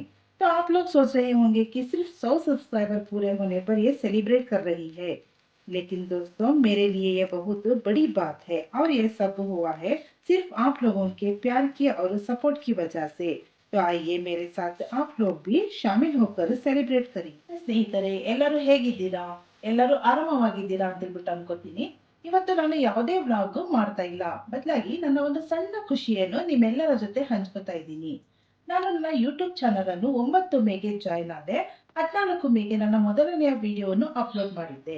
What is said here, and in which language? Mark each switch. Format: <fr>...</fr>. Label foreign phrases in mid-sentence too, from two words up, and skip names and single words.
<hi>तो आप लोग सोच रहे होंगे कि सिर्फ 100 सब्सक्राइबर पूरे होने पर ये सेलिब्रेट कर रही है, लेकिन दोस्तों मेरे लिए ये बहुत बड़ी बात है और ये सब हुआ है सिर्फ आप लोगों के प्यार की और सपोर्ट की वजह से। तो आइए मेरे साथ आप लोग भी शामिल होकर सेलिब्रेट करें।</hi> <kn>ಸ್ನೇಹಿತರೆ, ಎಲ್ಲರೂ ಹೇಗಿದ್ದೀರಾ? ಎಲ್ಲರೂ ಆರಾಮವಾಗಿದ್ದೀರಾ ಅಂತ ಹೇಳ್ಬಿಟ್ಟು ಅನ್ಕೋತೀನಿ. ಇವತ್ತು ನಾನು ಯಾವುದೇ ವ್ಲಾಗ್ ಮಾಡ್ತಾ ಇಲ್ಲ, ಬದಲಾಗಿ ನನ್ನ ಒಂದು ಸಣ್ಣ ಖುಷಿಯನ್ನು ನಿಮ್ಮೆಲ್ಲರ ಜೊತೆ ಹಂಚ್ಕೋತಾ ಇದ್ದೀನಿ. ನಾನು ನನ್ನ ಯೂಟ್ಯೂಬ್ ಚಾನಲ್ ಅನ್ನು 9 ಮೇಗೆ ಜಾಯ್ನ್ ಆದೆ. 14 ಮೇಗೆ ನನ್ನ ಮೊದಲನೆಯ ವಿಡಿಯೋವನ್ನು ಅಪ್ಲೋಡ್ ಮಾಡಿದ್ದೆ.</kn>